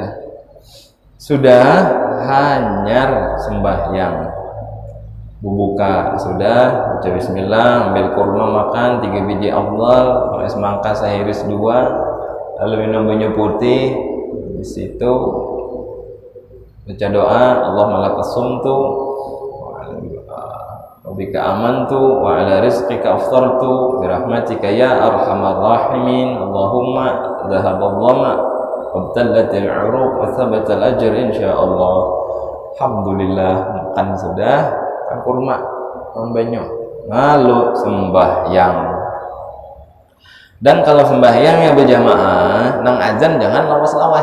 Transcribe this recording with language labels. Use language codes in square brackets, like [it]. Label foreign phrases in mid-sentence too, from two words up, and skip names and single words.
[bjn] Sudah hanyar sembahyang, buka sudah, baca bismillah, ambil kurma makan 3 biji afdal, pakai semangka sehiris 2, lalu minum banyu putih. Di situ baca doa, [ar] اللهم لك صمت وبك آمنت وعلى رزقك أفطرت برحمتك يا أرحم الراحمين. اللهم ذهب الظمأ وابتلت العروق وثبت الأجر إن شاء الله. [bjn] Alhamdulillah, makan sudah, kan kurma, makan banyu, lalu sembahyang. Dan kalau sembahyang ya berjamaah, nang azan jangan lawas-lawas.